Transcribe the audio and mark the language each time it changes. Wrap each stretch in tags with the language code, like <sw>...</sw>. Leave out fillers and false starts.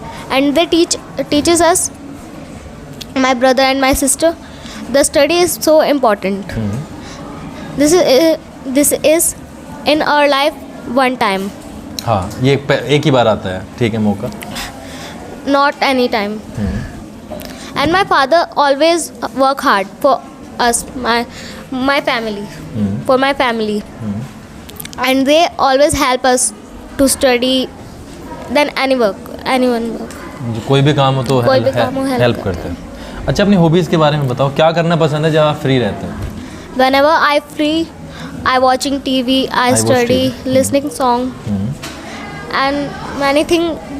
<en>And they teaches us, my brother and my sister, the study is so important. This is in our life one time.</en> <hi>हाँ, ये एक ही बार आता है, ठीक है, मौका।</hi> <en>Not any time. And my father always work hard for us, my family, for my family. And they always help us to study than anyone work.</en> <hi>कोई भी काम हो तो कोई भी काम हो help हेल्प करते हैं। अच्छा, अपनी हॉबीज़ के बारे में बताओ, क्या करना पसंद है जब आप फ्री रहते हैं?</hi> <en>Whenever I free, I watching TV, I study, listening song, and many things.</en>